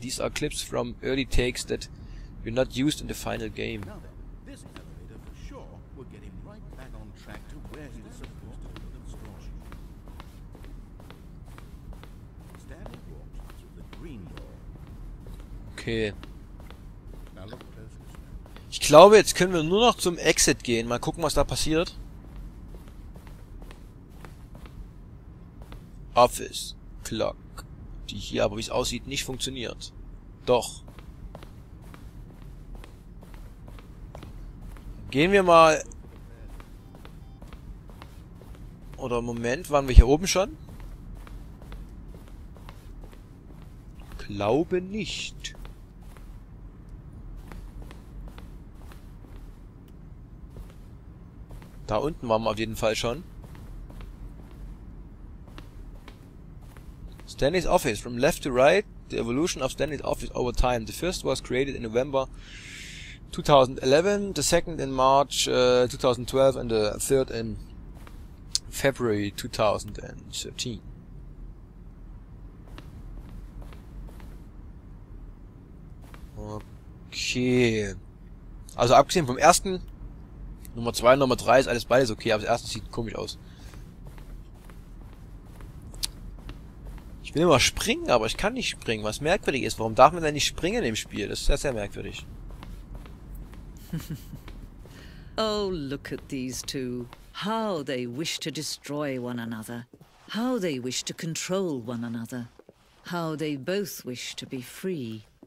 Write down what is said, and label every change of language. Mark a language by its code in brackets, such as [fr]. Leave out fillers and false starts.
[en] These are clips from early takes that were not used in the final game. Now then, this elevator for sure will get him right back on track to where he was supposed to put construction. Stanley walked through the green door. Okay. Now look closer. [de] Ich glaube, jetzt können wir nur noch zum Exit gehen. Mal gucken, was da passiert. [en] Office. Clock. [de] Die hier aber, wie es aussieht, nicht funktioniert. Doch. Gehen wir mal... Oder Moment, waren wir hier oben schon? glaube nicht. Da unten waren wir auf jeden Fall schon. [en] Stanley's office. From left to right, the evolution of Stanley's office over time. The first was created in November 2011, the second in March 2012 and the third in February 2013. Okay. [de] Also abgesehen vom ersten, Nummer 2 und Nummer 3 ist alles beides okay, aber das erste sieht komisch aus. Ich will immer springen, aber ich kann nicht springen, was merkwürdig ist. Warum darf man denn nicht springen im Spiel? Das ist sehr, sehr merkwürdig. [en] Oh, look at these two. How they wish to destroy one another. How they wish to control one another. How they both wish to be free.